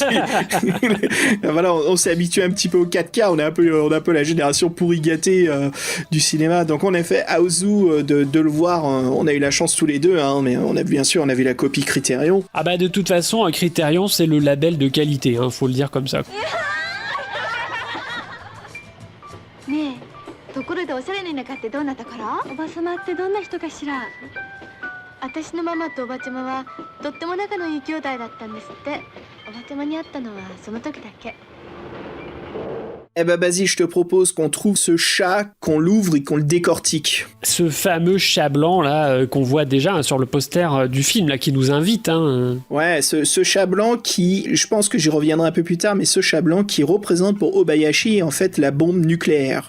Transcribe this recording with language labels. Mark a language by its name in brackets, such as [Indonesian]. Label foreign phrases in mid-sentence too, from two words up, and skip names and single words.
[French] Voilà, on s'est habitué un petit peu au 4K, on a un peu la génération pourri gâtée du cinéma. Donc on a fait Aozu de le voir, on a eu la chance tous les deux, mais on a bien sûr on a vu la copie Criterion. Ah de toute façon Criterion c'est le label de qualité, faut le dire comme ça. [Japanese] ねえ、ところでおしゃれな田舎ってどうなったから？おばさまってどんな人かしら？私のママとおばちゃまはとっても仲のいい兄弟だったんですって。おばちゃまに会ったのはその時だけ。 [French] Eh ben Basile, je te propose qu'on trouve ce chat, qu'on l'ouvre et qu'on le décortique. Ce fameux chat blanc là qu'on voit déjà sur le poster du film là qui nous invite. Ouais, ce chat blanc qui, je pense que j'y reviendrai un peu plus tard, mais ce chat blanc qui représente pour Obayashi en fait la bombe nucléaire.